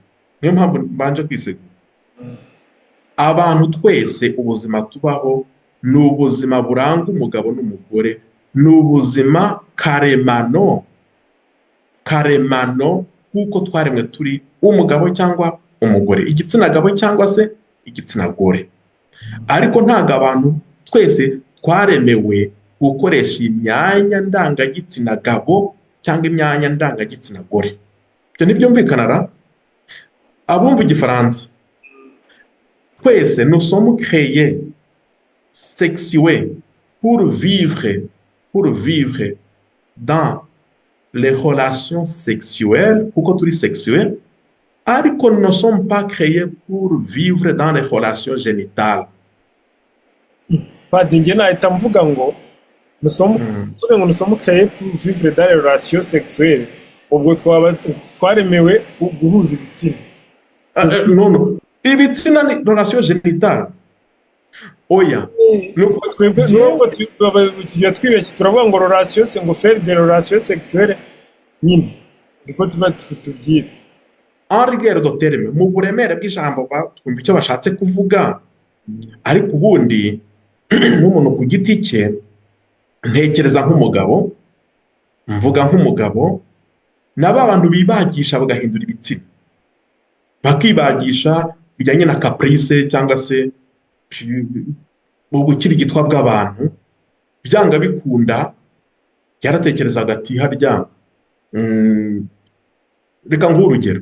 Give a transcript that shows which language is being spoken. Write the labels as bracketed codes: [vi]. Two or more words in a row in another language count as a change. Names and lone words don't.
[rw] Niyo mpamvu mbanje kwisegura. Abantu twese ubuzima tubaho ni ubuzima buranga umugabo n'umugore, ni ubuzima karemano nk'uko twaremwe turi umugabo cyangwa umugore, igitsina gabo cyangwa se igitsina gore. Ariko ntabwo abantu twese twaremewe gukoresha imyanya ndangagitsina gabo cyangwa imyanya ndangagitsina gore. Ibyo ntibyumvikana. Abumva igifaransa, twese [fr] nous sommes créés, sexués pour vivre dans les relations sexuelles, [rw] kuko turi sexués, ariko [fr] nous ne sommes pas créés pour vivre dans les relations génitales. [rw] Padi, njye nahita mvuga ngo [fr] nous sommes créés pour vivre dans les relations sexuelles. [rw] Ubwo twaremewe guhuza ibitsina. No, ibitsina ni [fr] relation génitale. [rw] Oya, twebwe tujya twibeshya turavuga ngo relation se ngo [fr] faire des relations sexuelles [rw] nyine niko tuba tubyita. [fr] En rigueur de terme, [rw] mu buremere bw'ijambo twumva icyo bashatse kuvuga, ariko ubundi n'umuntu ku giti cye ntekereza nk'umugabo, mvuga nk'umugabo, n'aba bantu bibagisha bagahindura ibitsina, bakibagisha bijyanye na caprice cyangwa se ubukirigitwa bw'abantu, byanga bikunda yaratekerezaga ati harya reka nguhe urugero.